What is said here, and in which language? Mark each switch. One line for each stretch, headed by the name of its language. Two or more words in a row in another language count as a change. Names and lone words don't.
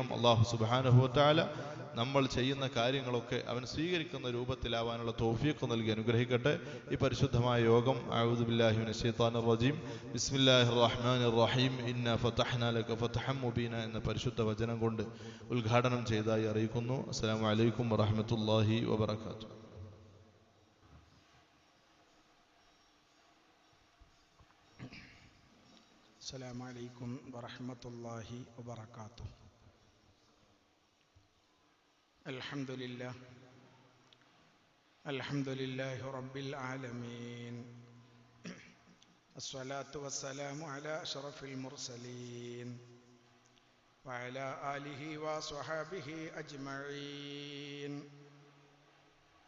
Arabic: الله سبحانه وتعالى
Malayalam: നമ്മൾ ചെയ്യുന്ന കാര്യങ്ങളൊക്കെ അവൻ സ്വീകരിക്കുന്ന രൂപത്തിലാവാനുള്ള തൗഫീഖ് നൽകി അനുഗ്രഹിക്കട്ടെ. ഈ പരിശുദ്ധമായ യോഗം
Arabic: أعوذ بالله من الشيطان الرجيم بسم الله الرحمن الرحيم إنا فتحنا لك فتحا مبينا
Malayalam: എന്ന പരിശുദ്ധ വചനം കൊണ്ട് ഉദ്ഘാടനം ചെയ്തതായി അറിയിക്കുന്നു.
Arabic: السلام عليكم ورحمة الله وبركاته. السلام عليكم ورحمة الله وبركاته. الحمد لله رب العالمين، الصلاة والسلام على أشرف المرسلين وعلى آله وصحابه أجمعين.